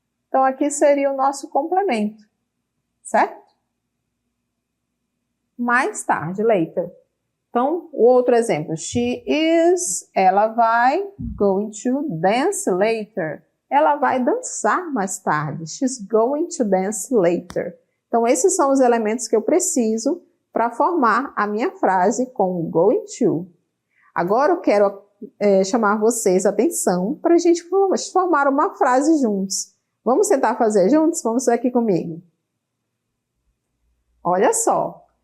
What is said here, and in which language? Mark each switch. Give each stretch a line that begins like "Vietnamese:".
Portuguese: Então, aqui seria o nosso complemento, certo? Mais tarde, later. Então, o outro exemplo, she is, ela vai,
English: going to dance later.
Portuguese: Ela vai dançar mais tarde.
English: She's going to dance later.
Portuguese: Então, esses são os elementos que eu preciso para formar a minha frase com o going to. Agora, eu quero chamar vocês a atenção para a gente formar uma frase juntos. Vamos tentar fazer juntos? Vamos ver aqui comigo. Olha só.